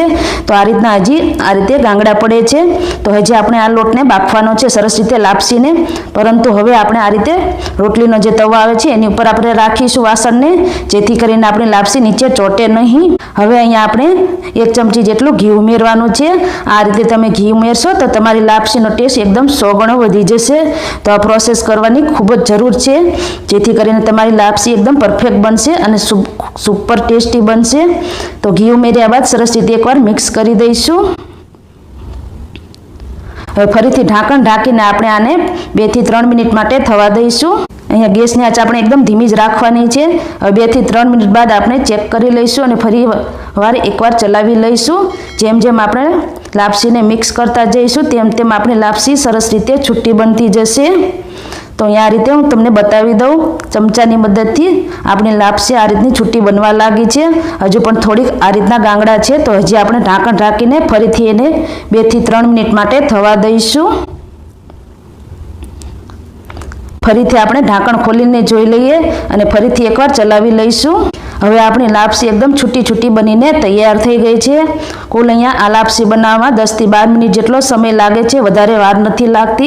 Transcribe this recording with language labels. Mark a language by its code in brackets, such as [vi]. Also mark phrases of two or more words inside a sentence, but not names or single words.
[gu] તો આ રીતના હજી આ રીતે ગાંગડા પડે છે। તો હજી આપણે આ લોટને બાફવાનો છે સરસ રીતે લાપસીને। પરંતુ હવે આપણે આ રીતે રોટલીનો જે તવા આવે છે એની ઉપર આપણે રાખીશું વાસણને, જેથી કરીને આપણી લાપસી નીચે ચોટે નહીં। હવે અહીંયા આપણે 1 ચમચી જેટલું ઘી ઉમેરવાનું છે। આ રીતે તમે ઘી ઉમેરશો તો તમારી લાપસીનો ટેસ્ટ એકદમ 100 ગણો વધી જશે। તો આ પ્રોસેસ કરવાની ખૂબ જ જરૂર છે, જેથી કરીને તમારી લાપસી એકદમ પરફેક્ટ બનશે અને [en] super tasty [gu] बनशे। તો ઘી ઉમેર્યા બાદ સરસ રીતે એકવાર મિક્સ કરી દઈશું। હવે ફરીથી ઢાંકણ ઢાંકીને આપણે આને 2 થી 3 મિનિટ માટે થવા દઈશું। અહીંયા ગેસની આંચ આપણે એકદમ ધીમી જ રાખવાની છે। હવે 2 થી 3 મિનિટ બાદ આપણે ચેક કરી લઈશું અને ફરી વાર એકવાર ચલાવી લઈશું। જેમ જેમ આપણે લાપસીને મિક્સ કરતા જઈશું તેમ તેમ આપણી લાપસી સરસ રીતે છૂટી બનતી જશે। તો આ રીતે હું તમને બતાવી દઉં। ચમચાની મદદથી આપણી લાપસી આ રીતની છૂટી બનવા લાગી છે। હજુ પણ થોડીક આ રીતના ગાંગડા છે। તો હજી આપણે ઢાંકણ ઢાંકીને ફરીથી એને 2 થી 3 મિનિટ માટે થવા દઈશું। ફરીથી આપણે ઢાંકણ ખોલીને જોઈ લઈએ અને ફરીથી એકવાર ચલાવી લઈશું। હવે આપણી લાપસી એકદમ છૂટી છૂટી બનીને તૈયાર થઈ ગઈ છે। કુલ અહીંયા આ લાપસી બનાવવામાં 10 થી 12 મિનિટ જેટલો સમય લાગે છે, વધારે વાર નથી લાગતી।